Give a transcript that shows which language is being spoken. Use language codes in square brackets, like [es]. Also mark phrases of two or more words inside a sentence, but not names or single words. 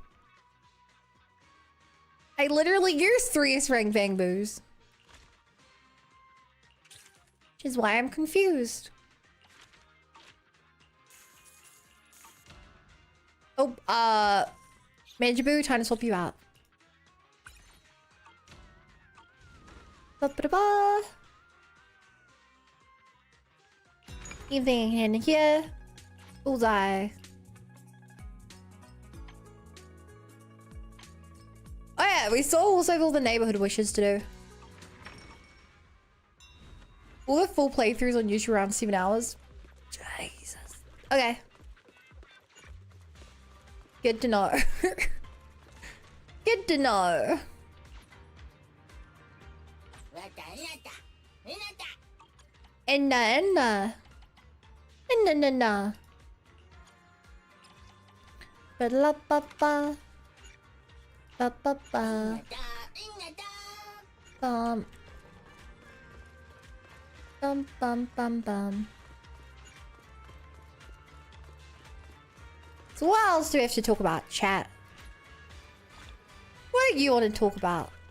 [en] I literally used 3 S rank bang boos. Which is why I'm confused. Oh, Manjaboo, trying to swap you out. Ba-ba-da-ba. Anything in here? Bullseye. Oh yeah, we still also have all the neighborhood wishes to do. All the full playthroughs on YouTube around 7 hours. Jesus. Okay. Good to know. Good to know. Enna. Ba-la-ba-ba. Ba-ba-ba. Bum. Bum bum bum bum. So what else do we have to talk about, chat? What do you want to talk about?